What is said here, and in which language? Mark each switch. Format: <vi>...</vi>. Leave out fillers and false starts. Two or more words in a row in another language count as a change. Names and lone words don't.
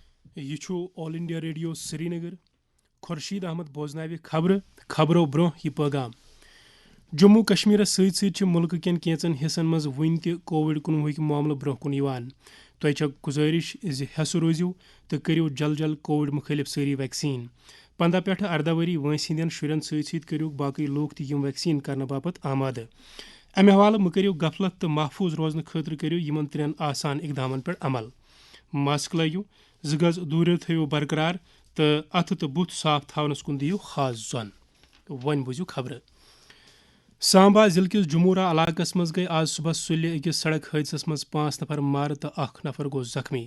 <ks>یہ آل انڈیا ریڈیو سری نگر خورشید احمد بوزناوِ خبرو برہ یہ پیغام جموں کشمیر ست ملک کین کینچن حصن مز ون تہ کووڈ-19 معاملہ برہ کن یوان تہ چھ گزارش زِ روزیو تو کرو جل جل کووڈ مخالف ساری ویکسین 15 پٮ۪ٹھ 18 وری وٲنٛسہِ ہٕنٛدٮ۪ن شُرٮ۪ن سۭتۍ کٔرِو باقٕے لوٗکھ تہِ یِم ویکسیٖن کرنہٕ باپتھ آمادٕ امہِ حوالہٕ مہٕ کٔرِو غفلت تہٕ محفوٗظ روزنہٕ خٲطرٕ کٔرِو یِمن 3 آسان اقدامن پٮ۪ٹھ عمل ماسک لٲگِو 2 گز دوٗرِ تھٲیِو برقرار تہٕ اَتھٕ تہٕ بُتھ صاف تھاونس کُن دِیِو خاص زۄن وۄنۍ بوٗزِو خبرٕ سامبا ضلع کِس جمورہ علاقس منٛز گٔیہِ آز صبحس سُلہِ أکِس سڑک حٲدثس منٛز 5 نفر مارٕ تہٕ 1 نفر گوٚو زخمی</ks>